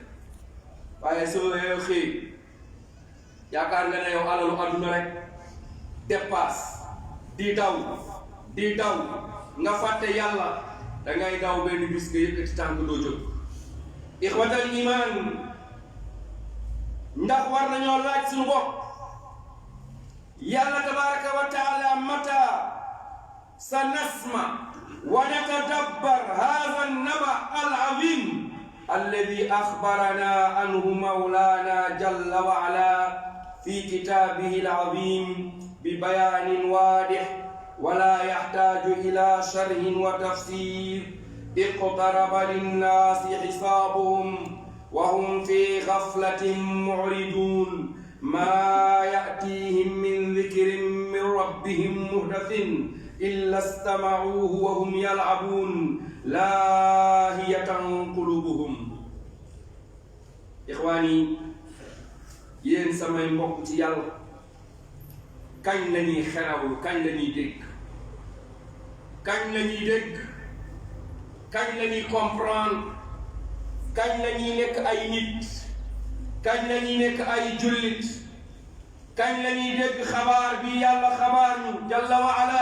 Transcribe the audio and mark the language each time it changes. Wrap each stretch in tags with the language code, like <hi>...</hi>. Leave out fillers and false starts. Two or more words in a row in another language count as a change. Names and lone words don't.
<wo>waaye soo xëy yaakaar nga ne yow alalu àdduna rek dépasse di daw nga fàtte yàlla, dangay daw benn bis nga yëkkati tànk doo jóg.</wo> <ar>إخوة الإيمان,</ar> <wo>ndax war nañoo laaj suñu bopp yàlla</wo> <ar>تبارك وتعالى متى سنسمع ونتدبر هذا النبأ العظيم الذي أخبرنا عنه مولانا جل وعلا في كتابه العظيم ببيان واضح ولا يحتاج إلى شرح وتفسير. اقترب للناس حسابهم وهم في غفلة معرضون ما يأتيهم من ذكر من ربهم محدث إلا استمعوه وهم يلعبون لاهية قلوبهم.</ar> <wo>إخواني yéen samay mbokk ci yàlla, kañ la ñuy xerawlu, kañ la ñuy dégg, kañ la ñuy dégg, kañ la ñuy comprendre, kañ la ñuy nekk ay nit, kañ la ñuy nekk ay jullit, kañ la ñuy dégg xabaar bi yàlla xabaar ñu</wo> <ar>جل وعلا.</ar>